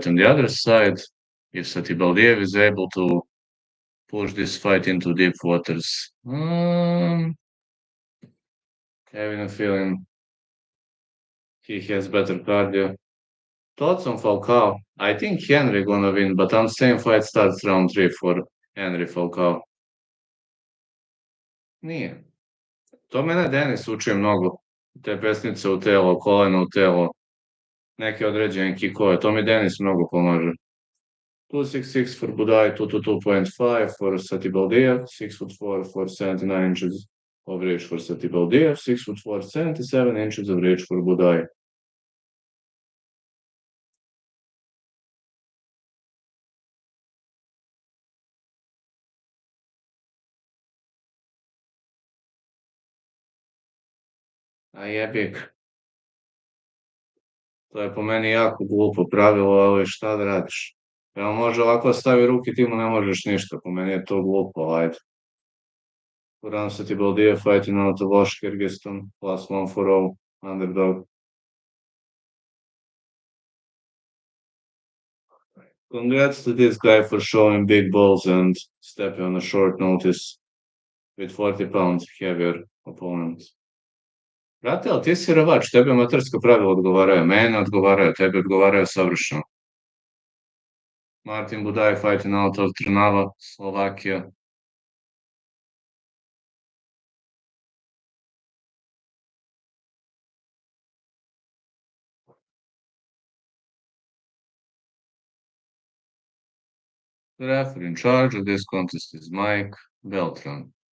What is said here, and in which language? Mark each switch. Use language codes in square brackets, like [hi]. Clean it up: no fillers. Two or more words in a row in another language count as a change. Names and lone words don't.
[en] On the other side, if Satibaldiev is able to push this fight into deep waters, having a feeling he has better cardio. Thoughts on Falcao? I think Henry gonna win, but I'm saying fight starts round 3 for Henry Falcao. [sr] Nije. To mene Denis uči mnogo. Te pesnice u telo, koleno u telo, neke određene kikove. To mi Denis mnogo pomaže. [en] 266 for Budai, 222.5 for Satibaldiev, 6'4" for 79 inches of reach for Satibaldiev, 6'4", 77 inches of reach for Budai. [sr] A jebik. To je po meni jako glupo pravilo, ali šta da radiš? Evo može ovako stavi ruke, ti mu ne možeš ništa. Po meni je to glupo, ajde. [en] Uran Satibaldiev fighting out of Osh, Kyrgyzstan, plus 140, underdog. Congrats to this guy for showing big balls and stepping on a short notice with 40 pounds heavier opponent. [sr] Brate, ali ti si ravač, tebe amaterska pravila odgovaraju, mene odgovaraju, tebe odgovaraju savršeno. [en] Martin Budai fighting out of Trnava, Slovakia. The referee in charge of this contest is Mike Beltran.